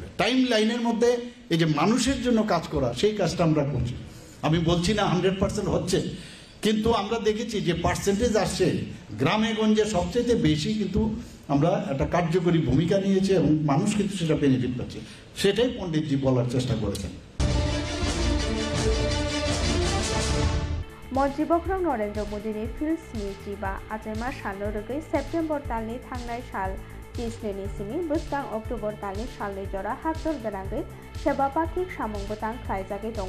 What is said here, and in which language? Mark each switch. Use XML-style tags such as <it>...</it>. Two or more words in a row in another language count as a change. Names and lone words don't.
<bn>টাইম লাইনের মধ্যে এই যে মানুষের জন্য কাজ করা, সেই কাজটা আমরা করছি। আমি বলছি না 100% হচ্ছে, কিন্তু আমরা দেখেছি যে পার্সেন্টেজ আসছে গ্রামে গঞ্জে সবচেয়ে বেশি, কিন্তু আমরা একটা কার্যকরী ভূমিকা নিয়েছি এবং মানুষ কিন্তু সেটা বেনিফিট পাচ্ছে। সেটাই পণ্ডিতজি বলার চেষ্টা করেছেন।</bn> <trp>मन्त्रिबख्रं नरेन्द्र मोदीनि फिल्ड स्निजिबा आजेमा साननो रगै सेप्टेम्बर दाननि थांनाय साल 30 सिमी बोसदां अक्टोबर दाननि सालनि जरा हाक्टर गोनाङै सेबापाखि सामुं बोतां खालायजागै दङ।</trp>